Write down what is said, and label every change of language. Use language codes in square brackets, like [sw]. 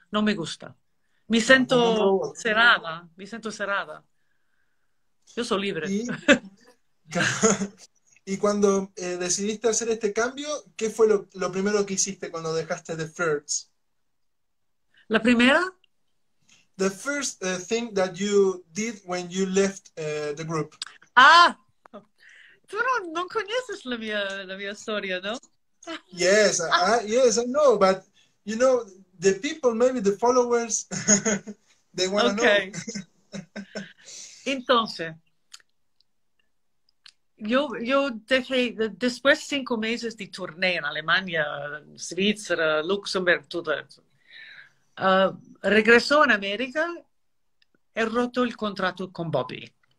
[es] No me gusta. Claro, como un robot. Me siento cerrada. Yo soy libre. Y, y cuando decidiste hacer este cambio, ¿qué fue lo primero que hiciste cuando dejaste The Flirts? La primera, [en] The first thing that you did when you left the group. [es] ah, tú no conoces la mía historia, ¿no? [en] Yes, yes, I know, but you know, the people, maybe the followers, they want to Ok. know. [es] Entonces, yo dejé, después 5 meses de turné en Alemania, Suiza, Luxemburgo, todo eso. Regresó en América, he roto el contrato con Bobby.